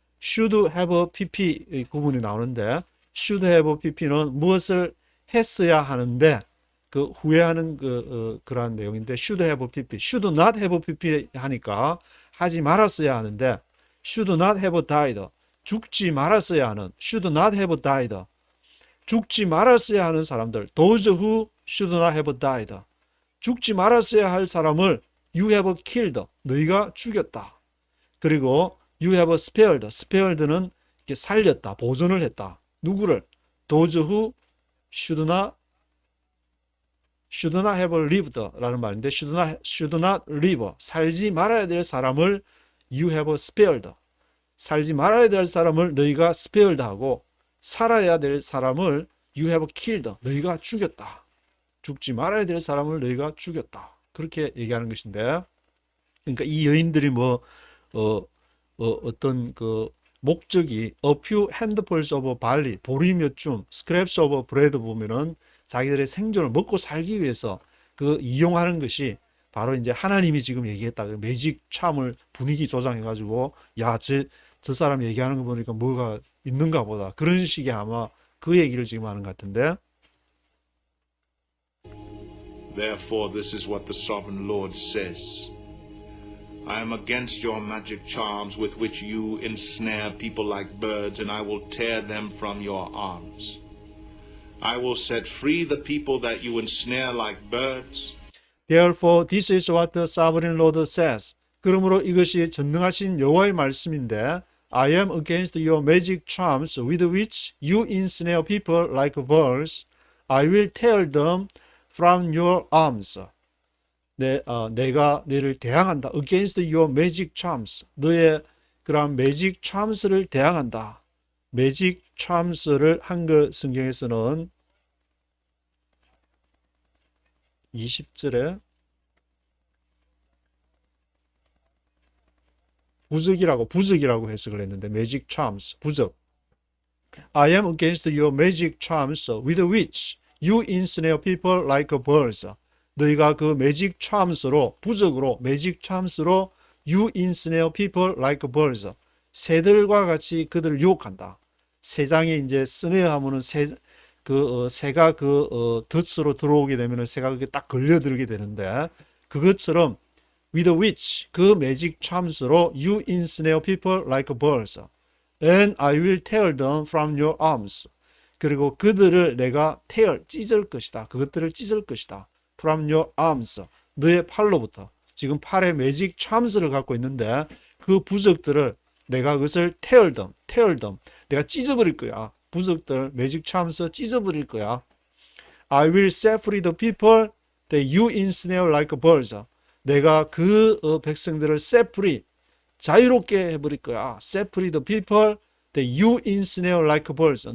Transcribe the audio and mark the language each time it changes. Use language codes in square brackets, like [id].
[ko] should have pp 구문이 나오는데 should have pp는 무엇을 했어야 하는데 그 후회하는 그러한 내용인데 should have pp, should not have pp 하니까 하지 말았어야 하는데 [en] should not have died, [ko] 죽지 말았어야 하는 should not have died, 죽지 말았어야 하는 사람들 [en] those who should not have died, [ko] 죽지 말았어야 할 사람을 [en] you have killed, [ko] 너희가 죽였다. 그리고 [en] you have spared, [ko] spared는 이렇게 살렸다, 보존을 했다. 누구를? [en] those who should not have lived [ko] 라는 말인데 should not live, 살지 말아야 될 사람을 [en] you have spared, [ko] 살지 말아야 될 사람을 너희가 spared 하고 살아야 될 사람을 [en] you have killed, [ko] 너희가 죽였다. 죽지 말아야 될 사람을 너희가 죽였다. 그렇게 얘기하는 것인데, 그러니까 이 여인들이 어떤 그 목적이 [en] a few handfuls of barley, [ko] 보리 몇 줌, [en] scraps of bread [ko] 보면은 자기들의 생존을 먹고 살기 위해서 그 이용하는 것이 바로 이제 하나님이 지금 얘기했다. 그 매직 참을 분위기 조장해가지고 저 사람 얘기하는 거 보니까 뭐가 있는가 보다. 그런 식의 아마 그 얘기를 지금 하는 것 같은데. [en] Therefore, this is what the sovereign Lord says. I am against your magic charms with which you ensnare people like birds, and I will tear them from your arms. I will set free the people that you ensnare like birds. Therefore, this is what the sovereign Lord says. [ko] 그러므로 이것이 전능하신 여호와의 말씀인데, [en] I am against your magic charms with which you ensnare people like birds. I will tear them from your arms. [ko] 내가 너를 대항한다. [en] Against your magic charms. [ko] 너의 그런 magic charms를 대항한다. magic charms를 한글 성경에서는 20절에 부적이라고 해석을 했는데 magic charms, 부적. [en] I am against your magic charms with which you ensnare people like birds. [ko] 너희가 그 [en] magic charms로, [ko] 부적으로, [en] magic charms로 you ensnare people like birds. [ko] 새들과 같이 그들을 유혹한다. 새장에 이제 스네어 하면은 새가 덫으로 들어오게 되면은 새가 그게 딱 걸려들게 되는데, 그것처럼 with which, 그 magic charms로 [en] you ensnare people like birds. And I will tear them from your arms. [ko] 그리고 그들을 내가 찢을 것이다. 그것들을 찢을 것이다. [en] From your arms. [ko] 너의 팔로부터. 지금 팔에 magic charms를 갖고 있는데 그 부적들을 내가 그것을 tear them. 내가 찢어버릴 거야. 부적들, magic charms 찢어버릴 거야. [en] I will set free the people that you ensnare like birds. [ko] 내가 그 백성들을 [en] set free, [ko] 자유롭게 해버릴 거야. [en] set free the people that you ensnare like birds.